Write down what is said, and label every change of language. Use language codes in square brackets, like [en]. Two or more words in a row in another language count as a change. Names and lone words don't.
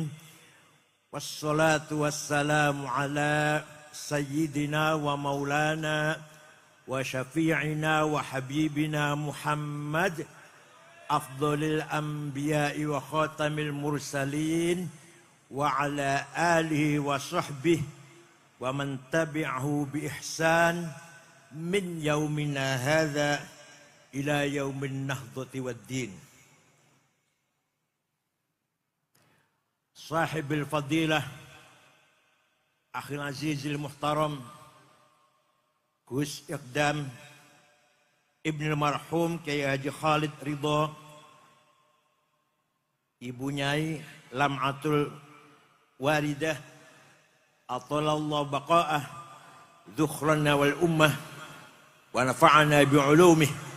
[ar] والصلاة والسلام على سيدنا ومولانا وشفيعنا وحبيبنا محمد أفضل الأنبياء وخاتم المرسلين وعلى آله وصحبه ومن تبعه بإحسان من يومنا هذا إلى يوم النهضة والدين. صاحب الفضيلة أخي العزيز المحترم Gus Iqdam Ibnul Marhum Kiai Haji Khalid Ridha, Ibu Nyai Lam'atul Waridah أطال الله بقاءه ذخرنا والأمة ونفعنا بعلومه.